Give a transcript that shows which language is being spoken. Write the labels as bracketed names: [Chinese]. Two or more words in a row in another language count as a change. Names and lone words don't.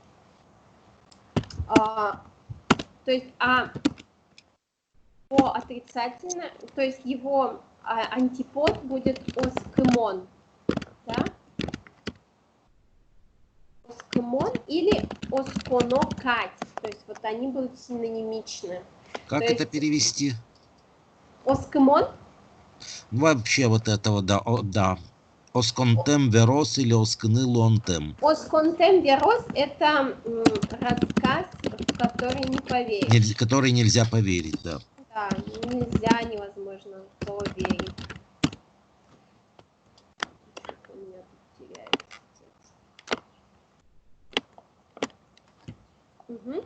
[Russian] То есть, отрицательно, то есть его антипод будет оскымон, да? Оскымон или осконокать, то есть вот они будут синонимичны. Как то это есть, перевести? Оскымон? Вообще вот этого, да, да. [Udmurt] Осконтем верос или оскны лонтем. Осконтем верос – [Russian] это рассказ, в который не поверить. Который нельзя поверить, да. Да, нельзя, невозможно поверить. У меня тут теряется. Угу.